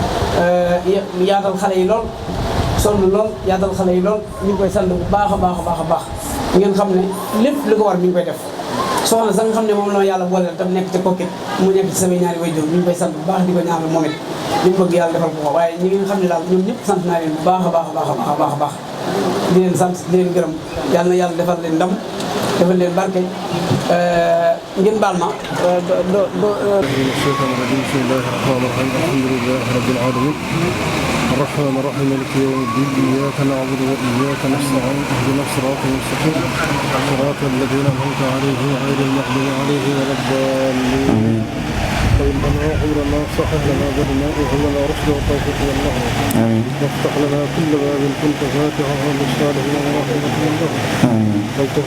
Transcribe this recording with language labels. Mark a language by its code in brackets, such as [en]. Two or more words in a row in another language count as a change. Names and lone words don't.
[wo] yaatal xale yi lool sonn lool yaatal xale yi lool ñu ngi koy sant bu baax a baax a baax a baax ngeen xam ne lépp li ko war mi ngi koy def soxna sa nga xam ne moom la yàlla booleel tam nekk ci Kokki mu nekk ci samay ñaari waajur ñu ngi koy sant bu baax di ko ñaanal moom it li mu bëgg yàlla defal ko ko waaye ñi nga xam ne daal ñoom ñëpp sant naa leen bu baax a baax a baax a baax a baax di leen sant di leen gërëm yàlla na yàlla defal leen ndam defal leen barke ngeen baal ma [ar] الشيطان الرجيم بسم الله الرحمن الرحيم الحمد لله رب العالمين الرحمن الرحيم مالك يوم الدين إياك نعبد وإياك نستعين اهدنا الصراط المستقيم صراط الذين أنعمت عليهم غير المغضوب عليهم ولا الضالين طيب لنا وعمرنا صحح لنا بدنا وهب لنا رشد وتوفيق والله وافتح لنا كل باب كنت فاتحه للصالحين ورحمة الله والطف